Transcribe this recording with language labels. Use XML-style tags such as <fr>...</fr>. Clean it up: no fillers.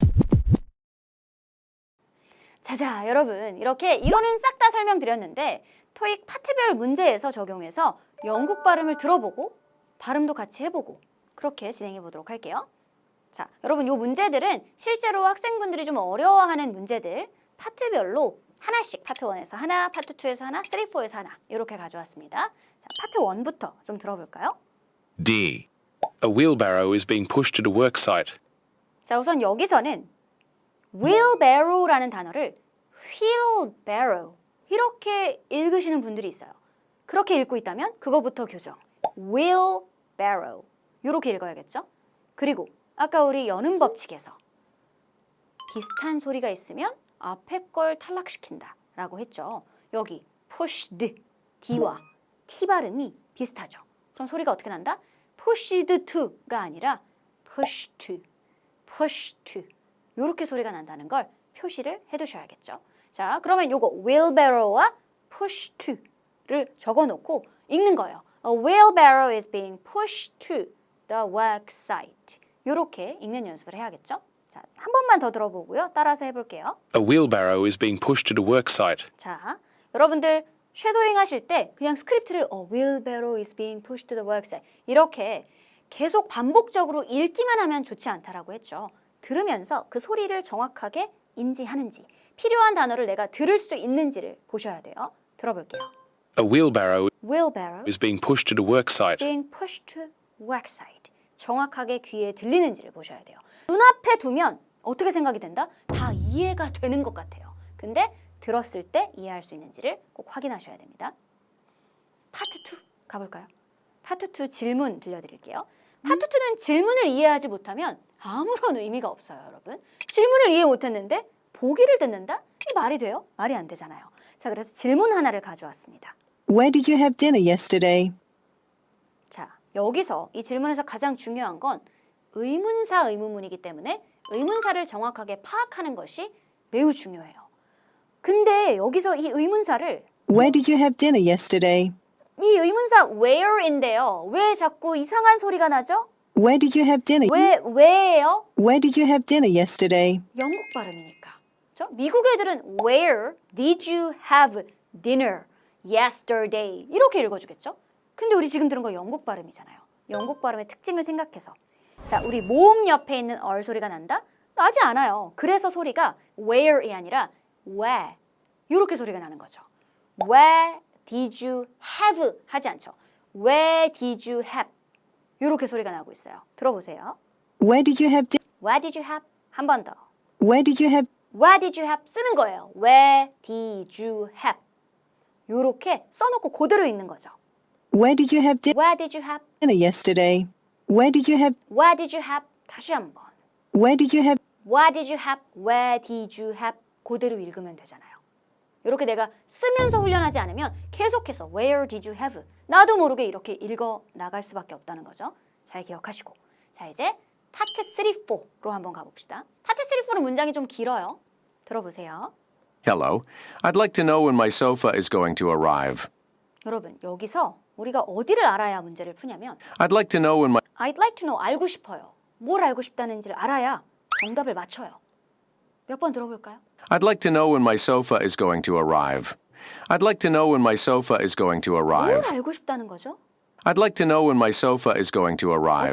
<ko>자, 여러분, 이렇게 이론은 싹 다 설명드렸는데 토익 파트별 문제에서 적용해서 영국 발음을 들어보고 발음도 같이 해보고 그렇게 진행해 보도록 할게요. 자, 여러분, 요 문제들은 실제로 학생분들이 좀 어려워하는 문제들 파트별로 하나씩, 파트 1에서 하나, 파트 2에서 하나, 3, 4에서 하나 이렇게 가져왔습니다. 자, 파트 1부터 좀 들어볼까요? D.</ko> <en>A wheelbarrow is being pushed to the work site.</en> <ko>자, 우선 여기서는 wheelbarrow라는 단어를 wheelbarrow 이렇게 읽으시는 분들이 있어요. 그렇게 읽고 있다면 그거부터 교정. wheelbarrow 이렇게 읽어야겠죠? 그리고 아까 우리 여는 법칙에서 비슷한 소리가 있으면 앞에 걸 탈락시킨다 라고 했죠. 여기 pushed, D와 T 발음이 비슷하죠. 그럼 소리가 어떻게 난다?</ko> <en>pushed to</en> <ko>가 아니라 pushed to, pushed to 이렇게 소리가 난다는 걸 표시를 해두셔야겠죠. 자, 그러면 요거 wheelbarrow와 push to를 적어놓고 읽는 거예요.</ko> <en>A wheelbarrow is being pushed to the work site.</en> <ko>이렇게 읽는 연습을 해야겠죠. 자, 한 번만 더 들어보고요. 따라서 해볼게요.</ko> <en>A wheelbarrow is being pushed to the work site.</en> <ko>자, 여러분들 쉐도잉 하실 때 그냥 스크립트를</ko> <en>A wheelbarrow is being pushed to the work site</en> <ko>이렇게 계속 반복적으로 읽기만 하면 좋지 않다라고 했죠. 들으면서 그 소리를 정확하게 인지하는지, 필요한 단어를 내가 들을 수 있는지를 보셔야 돼요. 들어볼게요.</ko> <en>A wheelbarrow Wheelbarrow is being pushed to the work site. being pushed to work site.</en> <ko>정확하게 귀에 들리는지를 보셔야 돼요. 눈앞에 두면 어떻게 생각이 된다? 다 이해가 되는 것 같아요. 근데 들었을 때 이해할 수 있는지를 꼭 확인하셔야 됩니다. 파트 2 가볼까요? 파트 2 질문 들려드릴게요. 파트 2는 질문을 이해하지 못하면 아무런 의미가 없어요, 여러분. 질문을 이해 못했는데 보기를 듣는다? 이 말이 돼요? 말이 안 되잖아요. 자, 그래서 질문 하나를 가져왔습니다.</ko> <en>Where did you have dinner yesterday?</en> <ko>자, 여기서 이 질문에서 가장 중요한 건 의문사 의문문이기 때문에 의문사를 정확하게 파악하는 것이 매우 중요해요. 근데 여기서 이 의문사를</ko> <en>Where did you have dinner yesterday?</en> <ko>이 의문사 where인데요. 왜 자꾸 이상한 소리가 나죠?</ko> <en>Where did you have dinner?</en> <ko>왜예요?</ko> <en>Where did you have dinner yesterday?</en> <ko>영국 발음이니까. 그렇죠? 미국 애들은</ko> <en>Where did you have dinner yesterday</en> <ko>이렇게 읽어주겠죠? 근데 우리 지금 들은 거 영국 발음이잖아요. 영국 발음의 특징을 생각해서 자, 우리 모음 옆에 있는 얼 소리가 난다? 나지 않아요. 그래서 소리가</ko> <en>where</en> <ko>이 아니라 where 이렇게 소리가 나는 거죠. Where</ko> <en>did you have</en> <ko>하지 않죠.</ko> <en>Where did you have?</en> <ko>이렇게 소리가 나고 있어요. 들어보세요.</ko> <en>Where did you have What did you have?</en> <ko>한 번 더.</ko> <en>Where did you have What did you have?</en> <ko>쓰는 거예요.</ko> <en>Where did you have?</en> <ko>이렇게 써놓고 그대로 읽는 거죠.</ko> <en>Where did you have What did you have? dinner yesterday? Where did you have What did you have?</en> <ko>다시 한 번.</ko> <en>Where did you have What did you have? Where did you have?</en> <ko>그대로 읽으면 되잖아요. 이렇게 내가 쓰면서 훈련하지 않으면 계속해서</ko> <en>Where did you have?</en> <ko>나도 모르게 이렇게 읽어 나갈 수밖에 없다는 거죠. 잘 기억하시고. 자, 이제 파트 3, 4로 한번 가봅시다. 파트 3, 4는 문장이 좀 길어요. 들어보세요.</ko> <en>Hello. I'd like to know when my sofa is going to arrive.</en> <ko>여러분, 여기서 우리가 어디를 알아야 문제를 푸냐면</ko> <en>I'd like to know when my I'd like to know,</en> <ko>알고 싶어요. 뭘 알고 싶다는지를 알아야 정답을 맞춰요. 몇 번 들어볼까요?</ko> <en>I'd like to know when my sofa is going to arrive. I'd like to know when my sofa is going to</en> <ko>뭘</ko> <en>arrive.</en> <ko>알고 싶다는 거죠?</ko> <en>I'd like to know when my sofa is going to arrive.</en>